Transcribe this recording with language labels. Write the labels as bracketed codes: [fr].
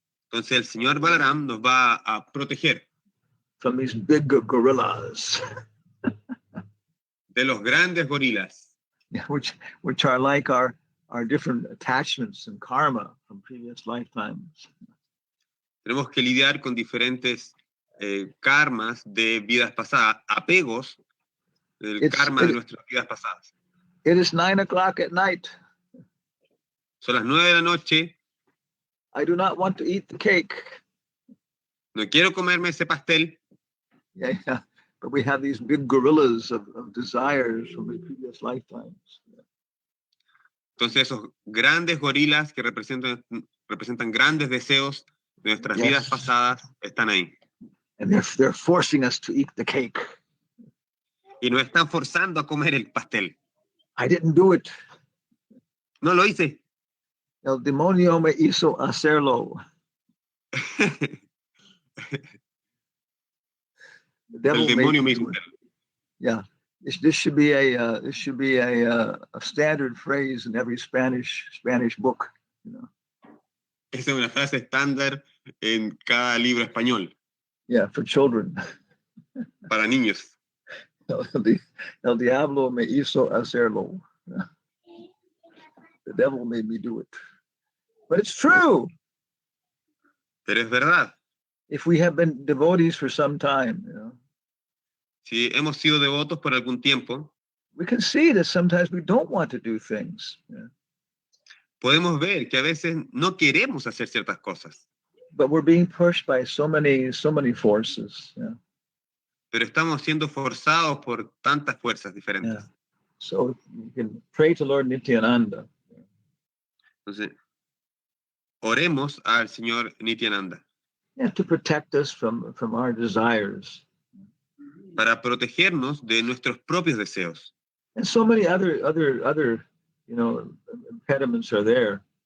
[es] Entonces el señor Balaram nos va a proteger [en] from these big gorillas, [es] de los grandes gorilas, [en] which are like our different attachments and karma from previous lifetimes. [es] Tenemos que lidiar con diferentes karmas de vidas pasadas, apegos del karma de nuestras vidas pasadas. [en] It is 9 o'clock at night. [es] Son las 9 de la noche. [en] I do not want to eat the cake. [es] No quiero comerme ese pastel. [en] Yeah. But we have these big gorillas of desires from the previous lifetimes. [es] Entonces esos grandes gorilas que representan grandes deseos de nuestras vidas pasadas están ahí. [en] And they're forcing us to eat the cake. [es] Y nos están forzando a comer el pastel. [en] I didn't do it. [es] No lo hice. El demonio me hizo hacerlo. El demonio me hizo hacerlo. [en] Yeah, this should be a standard phrase in every Spanish book. [es] Esa es una frase estándar en cada libro español. [en] Yeah, for children. [es] Para niños. El diablo me hizo hacerlo. [en] The devil made me do it. But it's true. [es] Pero es verdad. [en] If we have been devotees for some time, [es] si hemos sido devotos por algún tiempo, [en] we can see that sometimes we don't want to do things. [es] Podemos ver que a veces no queremos hacer ciertas cosas. [en] But we're being pushed by so many forces. [es] Pero estamos siendo forzados por tantas fuerzas diferentes. [en] Yeah. So you can pray to Lord Nityananda. [es] Entonces, oremos al Señor Nityananda. [en] Yeah, to protect us from our desires. [es] Para protegernos de nuestros propios deseos. [en] And so many other impediments are there.